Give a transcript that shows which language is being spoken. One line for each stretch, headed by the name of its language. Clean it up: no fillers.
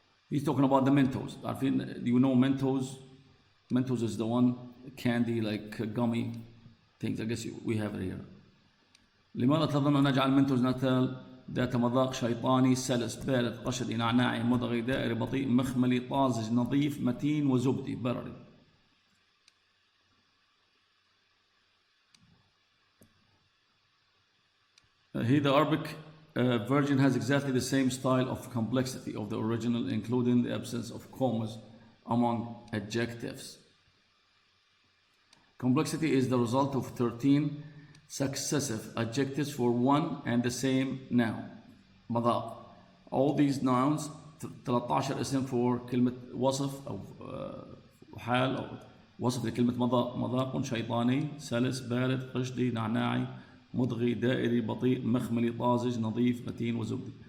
English: He's talking about the Mentos. Do you know Mentos? Mentos is the one candy like gummy things. I guess we have it here.
Arabic: لماذا تظن أن نجعل منتوز نتال ذات مذاق شيطاني سلس بارد قشدي نعناعي مضغي دائري بطيء مخملي طازج نظيف متين وزبدي برري.
English: Here the Arabic version has exactly the same style of complexity of the original, including the absence of commas among adjectives. Complexity is the result of 13 successive adjectives for one and the same noun.
Arabic: مذاق.
English: All these nouns 13
Arabic: اسم for كلمة وصف أو حال أو وصف لكلمة مذاق. مذاق شيطاني سلس بارد قشدي نعناعي مضغي دائري بطيء مخملي طازج نظيف متين وزبدي.